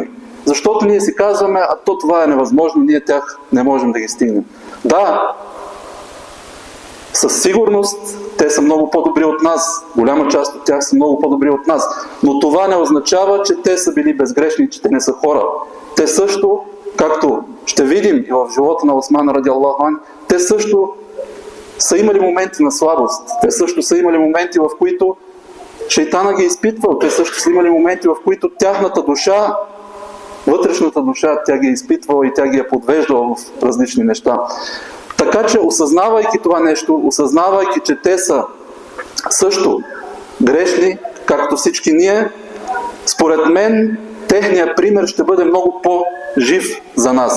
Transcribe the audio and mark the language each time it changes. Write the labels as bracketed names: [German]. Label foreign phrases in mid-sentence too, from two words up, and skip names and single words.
[Bulgarian] Защото ние си казваме, а то това е невъзможно, ние тях не можем да ги стигнем. Да, със сигурност те са много по-добри от нас. Голяма част от тях са много по-добри от нас. Но това не означава, че те са били безгрешни, че те не са хора. Те също, както ще видим и в живота на Осман [Arabic] رضي الله عنه, [Bulgarian] те също са имали моменти на слабост. Те също са имали моменти, в които шейтана ги е изпитвал. Те също са имали моменти, в които тяхната душа, вътрешната душа, тя ги е изпитвала и тя ги е подвеждала в различни неща. Така че, осъзнавайки това нещо, осъзнавайки, че те са също грешни, както всички ние, според мен, техният пример ще бъде много по-жив за нас.